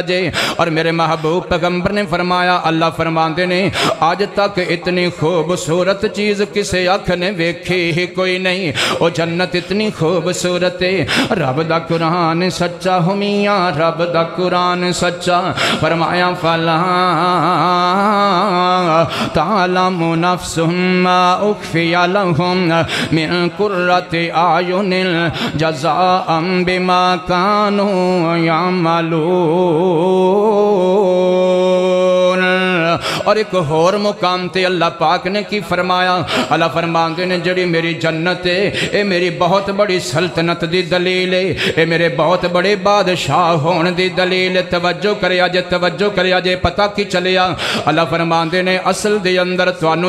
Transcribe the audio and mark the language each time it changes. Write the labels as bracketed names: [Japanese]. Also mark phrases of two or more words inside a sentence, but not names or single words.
[Punjabi] جے اور میرے محبوب پیغمبر نے فرمایا اللہ فرماندے نے آج تک اتنی خوبصورت چیز کسے اکھ نے ویکھی ہی کوئی نہیں وہ جنت اتنی خوبصورت ہے رب دا قرآن سچا حمیا رب دا قرآن سچا فرمایا [Arabic] فلا تعلم نفس ما أخفي لهم من قرة أعين جزاء بما كانوا يعملون. [Punjabi] اور ایک ہور مقام تے اللہ پاک نے کی فرمایا اللہ فرماندے نے جیہڑی میری جنت ہے یہ میری بہت بڑی سلطنت دی دلیل ہے یہ میرے بہت بڑے بادشاہ ہونے دی دلیل ہے توجہ کریا جے پتا کی چلیا اللہ فرماندے نے اصل دے اندر تہانوں